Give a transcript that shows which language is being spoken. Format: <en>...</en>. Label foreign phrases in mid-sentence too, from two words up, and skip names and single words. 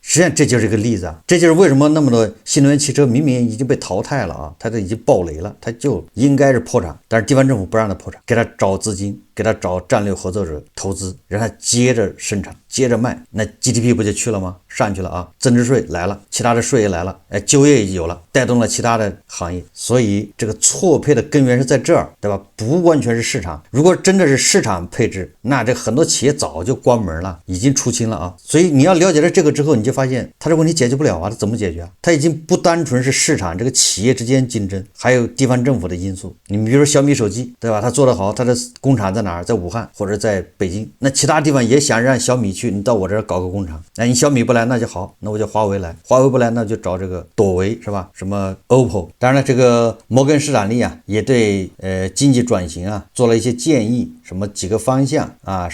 <zh>實際上這就是一個例子啊，這就是為什麼那麼多新能源汽車明明已經被淘汰了啊，它都已經爆雷了，它就應該是破產，但是地方政府不讓它破產，給它找資金，給他找戰略合作者投資，讓他接着生產，接着賣，那 GDP 不就去了嗎？上去了啊，增值稅來了，其他的稅也來了，就業也有了，帶動了其他的行業。所以這個錯配的根源是在這兒，對吧？不完全是市場。如果真的是市場配置，那這很多企業早就關門了，已經出清了啊。所以你要了解了這個之後，你就發現它這問題解決不了啊，它怎麼解決啊？它已經不單純是市場這個企業之間競爭，還有地方政府的因素。你比如說小米手機，對吧？它做得好，它的工廠在哪兒？在武漢或者在北京。那其他地方也想讓小米去，你到我這兒搞個工廠。那你小米不來，那就好，那我就華為來。華為不來，那就找這個朵唯，是吧？什麼 OPPO。當然了，這個摩根士丹利啊，也對經濟轉型啊做了一些建議，什麼幾個方向啊。</zh>